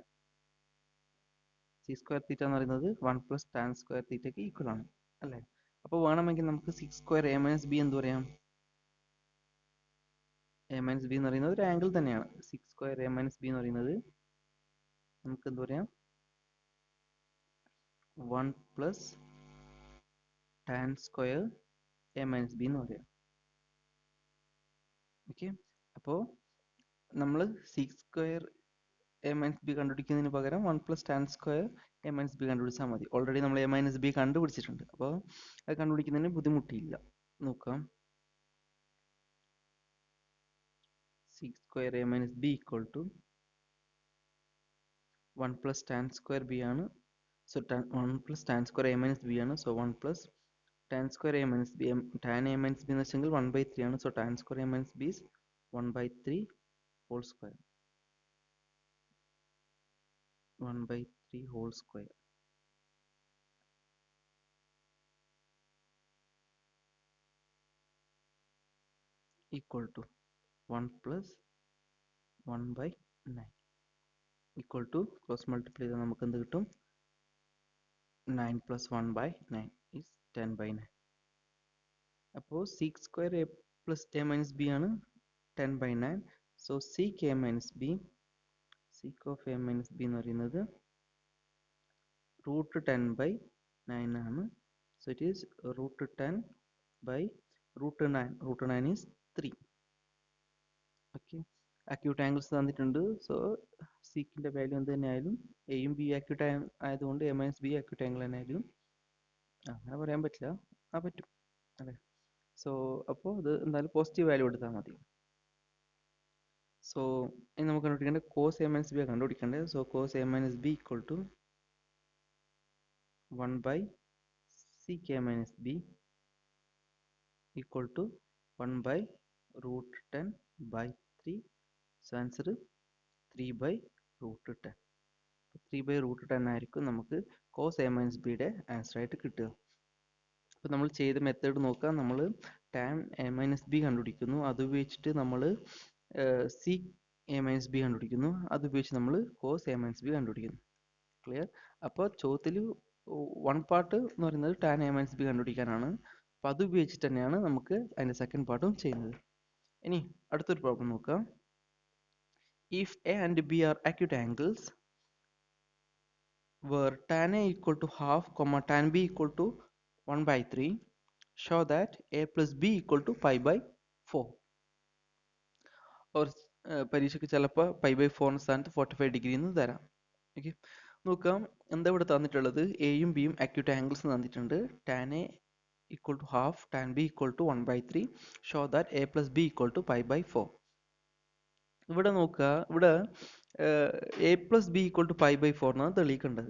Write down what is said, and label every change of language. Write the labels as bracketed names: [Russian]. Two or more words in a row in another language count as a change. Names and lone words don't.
[English] sec square theta [Malayalam] എന്ന് പറയുന്നത് [English] 1 plus tan square theta [Malayalam] ക്ക് ഈക്വൽ ആണ് അല്ലേ? അപ്പോൾ വേണമെങ്കിൽ നമുക്ക് [English] sec square a minus b [Malayalam] എന്ന് പറയാം. [English] a minus b [Malayalam] എന്ന് പറയുന്നത് ഒരു ആംഗിൾ തന്നെയാണ്. [English] sec square a minus b [Malayalam] എന്ന് പറയുന്നത് നമുക്ക് എന്ത് പറയാം, [English] 1 plus tan square a minus b [Malayalam] എന്ന് പറയാം. ഓക്കെ, അപ്പോൾ നമ്മൾ [English] sec square a minus b [Malayalam] കണ്ടുപിടിക്കുന്നതിന് പകരം [English] 1 plus tan square a minus b [Malayalam] കണ്ടുപിടിച്ചാൽ മതി. ഓൾറെഡി നമ്മൾ [English] a minus b [Malayalam] കണ്ടുപിടിച്ചിട്ടുണ്ട്. അപ്പോൾ അത് കണ്ടുപിടിക്കുന്നതിന് ബുദ്ധിമുട്ടില്ല. നോക്കാം, [English] sec square a minus b equal to 1 plus tan square b ആണ്. സോ 1 plus tan square a minus b ആണ്. സോ 1 plus tan square a minus b, tan a minus b [Malayalam] എന്ന് വെച്ചെങ്കിൽ [English] 1 by 3 ആണ്. സോ tan square a minus b is 1 by 3 whole square. 1 by 3 whole square equal to 1 plus 1 by 9 equal to, cross multiply [Malayalam] ചെയ്താൽ നമുക്ക് എന്ത് കിട്ടും, [English] 9 plus 1 by 9 is 10 by 9. അപ്പോൾ sec square a plus a minus b ആണ് 10 by 9. സോ sec a minus b, sec of a minus b [Malayalam] എന്ന് പറയുന്നത് [English] root 10 by 9 ആണ്. So it is root 10 by root 9. root 9 is 3. Okay, acute angles തന്നിട്ടുണ്ട്. [Malayalam] സോ സീക്കിൻ്റെ വാല്യൂ എന്ത് തന്നെ ആയാലും എയും [English] B acute [Malayalam] ആയതുകൊണ്ട് [English] A minus B acute angle [Malayalam] തന്നെ ആയാലും അങ്ങനെ പറയാൻ പറ്റില്ല, പറ്റും അല്ലേ? സോ അപ്പോൾ ഇത് എന്തായാലും [English] positive value [Malayalam] എടുത്താൽ മതി. സോ ഇനി നമുക്ക് കണ്ടുപിടിക്കേണ്ടത് [English] cos A minus B [Malayalam] കണ്ടുപിടിക്കേണ്ടത്. [English] So cos A minus B equal to 1 by sec a minus b equal to 1 by root 10 by 3. So answer 3 by root 10. 3 by root 10 [Malayalam] ആയിരിക്കും നമുക്ക് [English] cos A minus [Malayalam] ബിയുടെ ആൻസർ ആയിട്ട് കിട്ടുക. അപ്പോൾ നമ്മൾ ചെയ്ത മെത്തേഡ് നോക്കാം. നമ്മൾ [English] tan A minus B [Malayalam] കണ്ടുപിടിക്കുന്നു, അത് ഉപയോഗിച്ചിട്ട് നമ്മൾ [English] sec A minus B [Malayalam] കണ്ടുപിടിക്കുന്നു, അത് ഉപയോഗിച്ച് നമ്മൾ [English] cos A minus B [Malayalam] കണ്ടുപിടിക്കുന്നു. ക്ലിയർ? അപ്പോൾ ചോദ്യത്തിൽ 1 പാർട്ട് എന്ന് പറയുന്നത് [English] tan A minus B [Malayalam] കണ്ടുപിടിക്കാനാണ്. അപ്പോൾ അത് ഉപയോഗിച്ചിട്ട് തന്നെയാണ് നമുക്ക് അതിൻ്റെ സെക്കൻഡ് പാർട്ടും ചെയ്യുന്നത്. ഇനി അടുത്തൊരു പ്രോബ്ലം നോക്കാം. [English] If A and B are acute angles, where tan a equal to half comma tan b equal to 1 by 3 show that a plus b equal to pi by 4. [Malayalam] or പരീക്ഷയ്ക്ക് ചിലപ്പോൾ [English] pi by [Malayalam] ഫോറിന് സ്ഥാനത്ത് 45 ഡിഗ്രി എന്ന് തരാം. ഓക്കെ, നോക്കാം എന്താ ഇവിടെ തന്നിട്ടുള്ളത്. എയും ബിയും [English] acute angles [Malayalam] തന്നിട്ടുണ്ട്. [English] Tan A equal to half, tan B equal to 1/3, show that A plus B equal to pi by 4. [Malayalam] ഇവിടെ നോക്കുക, ഇവിടെ [English] A plus B equal to pi by 4 [Malayalam] എന്നാണ് തെളിയിക്കേണ്ടത്.